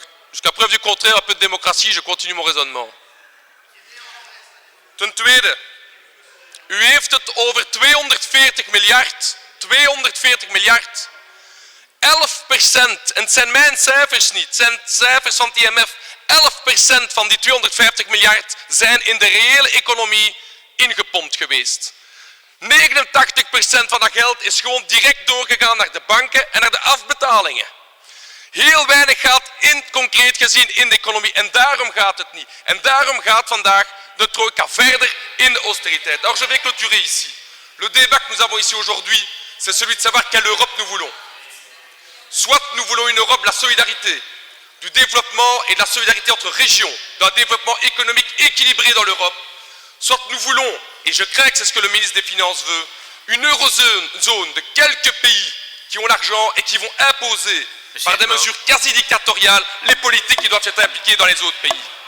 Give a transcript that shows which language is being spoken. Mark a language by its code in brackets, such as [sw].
[fr] Jusqu'à preuve du contraire, un peu de démocratie, je continue mon raisonnement. [nl] Ten tweede, u heeft het over 240 miljard. 240 miljard. 11%, en het zijn mijn cijfers niet, het zijn cijfers van het IMF, 11% van die 250 miljard zijn in de reële economie ingepompt geweest. 89% van dat geld is gewoon direct doorgegaan naar de banken en naar de afbetalingen. Heel weinig gaat concreet gezien in de economie en daarom gaat het niet. En daarom gaat vandaag de Trojka verder in de austérité. [fr] Alors je vais clôturer ici. Le débat que nous avons ici aujourd'hui, c'est celui de savoir quelle Europe nous voulons. Soit nous voulons une Europe de la solidarité, du développement et de la solidarité entre régions, d'un développement économique équilibré dans l'Europe, soit nous voulons, et je crains que c'est ce que le ministre des Finances veut, une eurozone de quelques pays qui ont l'argent et qui vont imposer par des mesures quasi dictatoriales les politiques qui doivent être appliquées dans les autres pays.